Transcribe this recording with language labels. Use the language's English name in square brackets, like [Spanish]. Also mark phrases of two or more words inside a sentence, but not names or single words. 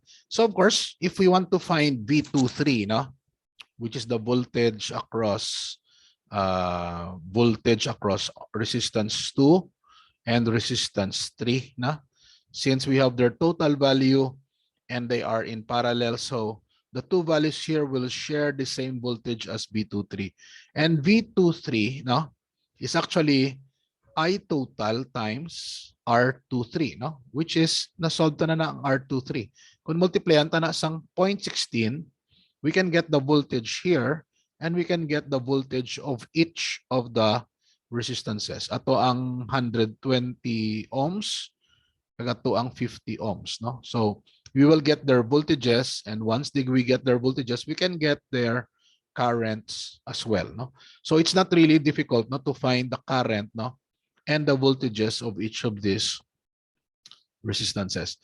[English] So of course, if we want to find V23, which is the voltage across resistance 2 and resistance 3, since we have their total value and they are in parallel, so the two values here will share the same voltage as V23. And V23 is actually I total times R23, which is [Hiligaynon] na-solve na ang [English] R23. [Hiligaynon] Kung multiplyan ta na sang 0.16, [English] we can get the voltage here and we can get the voltage of each of the resistances. [Hiligaynon] Ato ang 120 ohms, ato ang 50 ohms. [English] So we will get their voltages, and once we get their voltages, we can get their currents as well. So it's not really difficult to find the current and the voltages of each of these resistances.